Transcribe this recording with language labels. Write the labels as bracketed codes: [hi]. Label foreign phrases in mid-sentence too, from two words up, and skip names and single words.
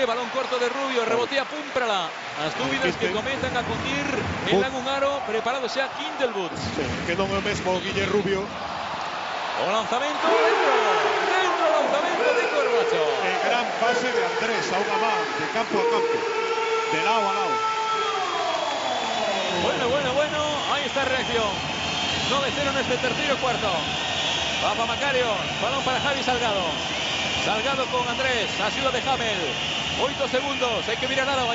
[es] Balón corto de Rubio. Rebotea Pumprala. [gl] As dúbidas que comenzan a cundir en Lagungaro. Preparado xa Quintel Boots. Sí, que non é o mesmo Guille Rubio. O lanzamento dentro. Dentro o lanzamento de Corbacho. [es] El gran pase de Andrés [gl] a unha man, [es] de campo a campo. De lado a lado. Bueno. Ahí está la reacción. 9-0 en este tercero cuarto. Papamacarios. Balón para Javi Salgado. Salgado con Andrés. Ayuda de Hamel. 8 segundos. Hay que mirar nada.